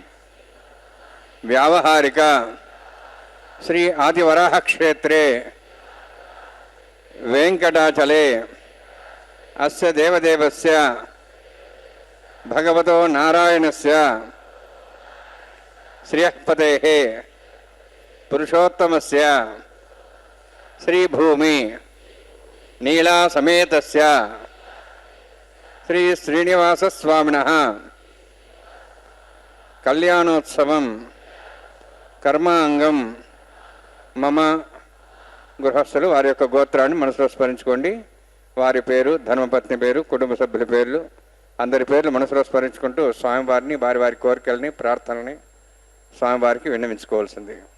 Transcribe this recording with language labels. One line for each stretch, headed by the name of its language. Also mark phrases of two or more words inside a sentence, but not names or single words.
Sanskrit: व्यावहारिक श्री आदिवराह क्षेत्रे वेंकटाचले अस्य देवदेवस्य भगवतो नारायणस्य श्रियःपतेः पुरुषोत्तमस्य श्री भूमि नीला समेतस्य శ్రీ శ్రీనివాసస్వామినః కళ్యాణోత్సవం కర్మాంగం మమ.
Telugu: గృహస్థులు వారి యొక్క గోత్రాన్ని మనసులో స్మరించుకోండి. వారి పేరు, ధర్మపత్ని పేరు, కుటుంబ సభ్యుల పేర్లు, అందరి పేర్లు మనసులో స్మరించుకుంటూ స్వామివారిని, వారి వారి కోరికల్ని, ప్రార్థనని స్వామివారికి విన్నవించుకోవాల్సింది.